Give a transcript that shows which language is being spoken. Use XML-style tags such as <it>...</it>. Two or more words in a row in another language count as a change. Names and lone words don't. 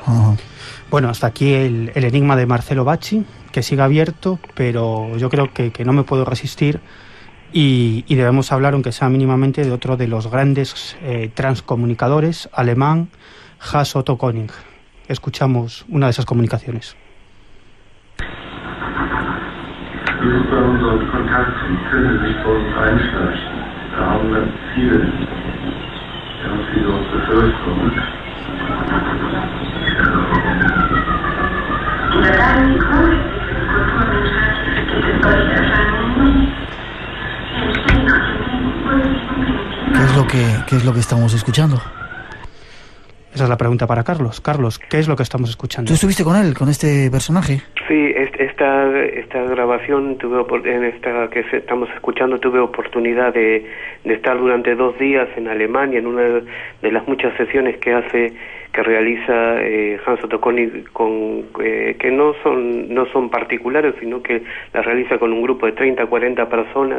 <es>Bueno, hasta aquí el enigma de Marcelo Bacci, que sigue abierto, pero yo creo que no me puedo resistir y debemos hablar, aunque sea mínimamente, de otro de los grandes transcomunicadores, alemán, Hans Otto Koning. Escuchamos una de esas comunicaciones.</es> <de>Über unseren Kontakt zum Königsburg Einstein, da haben ganz viele Bevölkerung. In der Kulturwissenschaft gibt es solche Erscheinungen.</de> <es>¿Qué es lo que estamos escuchando? Esa es la pregunta para Carlos. Carlos, ¿qué es lo que estamos escuchando? ¿Tú estuviste con él, con este personaje? Sí, esta grabación que estamos escuchando, tuve oportunidad de estar durante 2 días en Alemania, en una de las muchas sesiones que realiza Hans Otto Koning, que no son particulares, sino que las realiza con un grupo de 30 a 40 personas.</es>